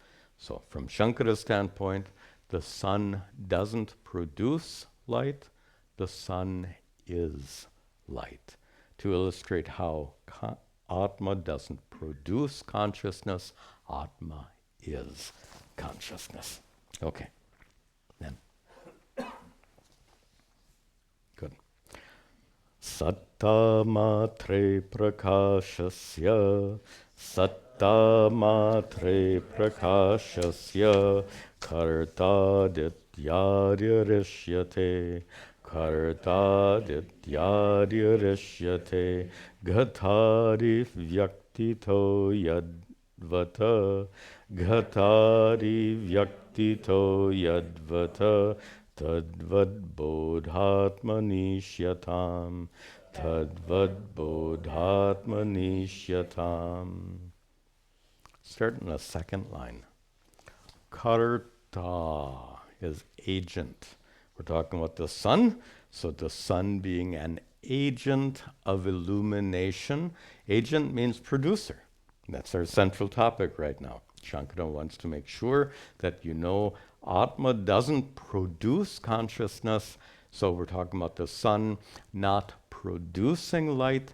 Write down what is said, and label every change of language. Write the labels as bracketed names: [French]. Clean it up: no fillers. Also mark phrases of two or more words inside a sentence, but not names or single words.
[English] So from Shankara's standpoint, the sun doesn't produce light, the sun is light. To illustrate how Atma doesn't produce consciousness, Atma is consciousness. Okay, then. Good. [Sanskrit] सत्ता मात्रे प्रकाशस्य, सत्ता मात्रे प्रकाशस्य, कर्ता दित्यादिरिष्यते, कर्ता दित्यादिरिष्यते, घटादि व्यक्तितो यद्वत, घटादि व्यक्तितो यद्वत, तद्वद् बोधात्मनिष्यताम्, तद्वद् बोधात्मनिष्यताम्. [English] Start in the second line. Karta is agent. We're talking about the sun, so the sun being an agent of illumination. Agent means producer. That's our central topic right now. Shankara wants to make sure that you know Atma doesn't produce consciousness, so we're talking about the sun not producing light.